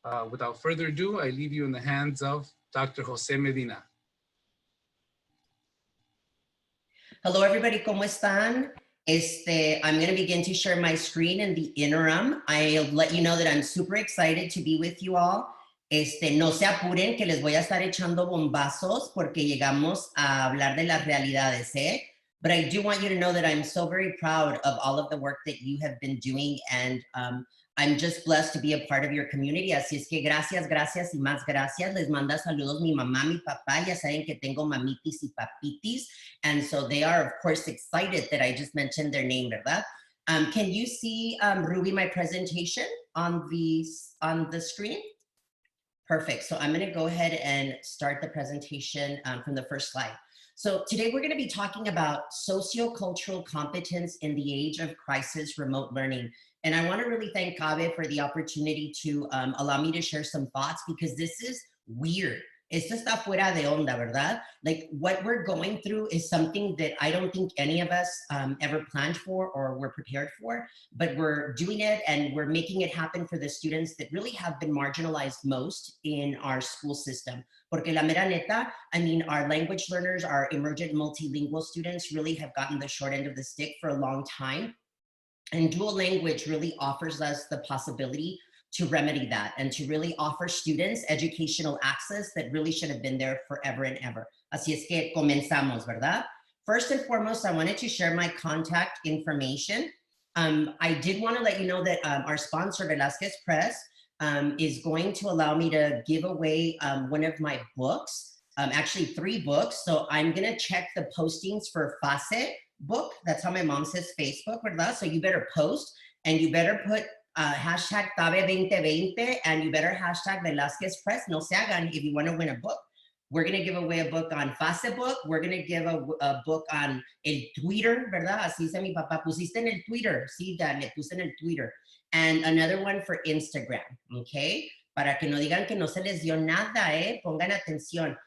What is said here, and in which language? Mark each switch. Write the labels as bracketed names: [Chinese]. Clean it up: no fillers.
[English] Without further ado, I leave you in the hands of Dr. Jose Medina. Hello, everybody. [Spanish] ¿Cómo están? [English] I'm going to begin to share my screen in the interim. I'll let you know that I'm super excited to be with you all. [Spanish] No se apuren que les voy a estar echando bombazos porque llegamos a hablar de las realidades, ¿eh? [English] But I do want you to know that I'm so very proud of all of the work that you have been doing, and I'm just blessed to be a part of your community. [Spanish] Así es que gracias, gracias y más gracias. Les manda saludos mi mamá, mi papá. Ya saben que tengo mamitis y papitis. [English] And so they are, of course, excited that I just mentioned their name, [Spanish] ¿verdad? [English] Can you see, Ruby, my presentation on the screen? Perfect. So I'm going to go ahead and start the presentation from the first slide. So today we're going to be talking about sociocultural competence in the age of crisis remote learning. And I want to really thank CABE for the opportunity to allow me to share some thoughts, because this is weird. [Spanish] Esto está fuera de onda, ¿verdad? [English] Like, what we're going through is something that I don't think any of us ever planned for or were prepared for, but we're doing it and we're making it happen for the students that really have been marginalized most in our school system. [Spanish] Porque la mera neta, [English] I mean, our language learners, our emergent multilingual students really have gotten the short end of the stick for a long time. And dual language really offers us the possibility to remedy that and to really offer students educational access that really should have been there forever and ever. [Spanish] Así es que comenzamos, ¿verdad? [English] First and foremost, I wanted to share my contact information. I did want to let you know that our sponsor, Velázquez Press, is going to allow me to give away one of my books, actually 3 books. So I'm going to check the postings for FASE book. That's how my mom says Facebook, [Spanish] ¿verdad? [English] So you better post and you better put hashtag CABE 2020 and you better hashtag Velázquez Press. [Spanish] No se hagan [English] if you want to win a book. We're going to give away a book on Facebook. We're going to give a book on el Twitter, [Spanish] ¿verdad? Así dice mi papá, pusiste en el Twitter. Sí, Dad, le puse en el Twitter. [English] And another one for Instagram, okay? [Spanish] Para que no digan que no se les dio nada, Pongan atención.